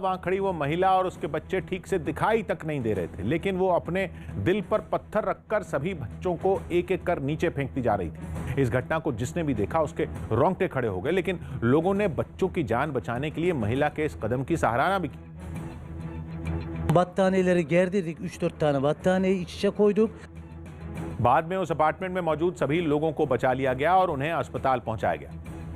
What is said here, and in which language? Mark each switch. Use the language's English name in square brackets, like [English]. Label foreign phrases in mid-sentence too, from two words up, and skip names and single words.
[Hindi] वहां खड़ी वो महिला और उसके बच्चे ठीक से दिखाई तक नहीं दे रहे थे, लेकिन वो अपने दिल पर पत्थर रखकर सभी बच्चों को एक एक कर नीचे फेंकती जा रही थी। इस घटना को जिसने भी देखा उसके रोंगटे खड़े हो गए, लेकिन लोगों ने बच्चों की जान बचाने के लिए महिला के इस कदम की सराहना भी की। [Turkish] Battaniyeleri gerdirdik, 3-4 tane battaniyeyi iç içe koyduk. [Hindi] बाद में उस अपार्टमेंट में मौजूद सभी लोगों को बचा लिया गया और उन्हें अस्पताल पहुंचाया गया।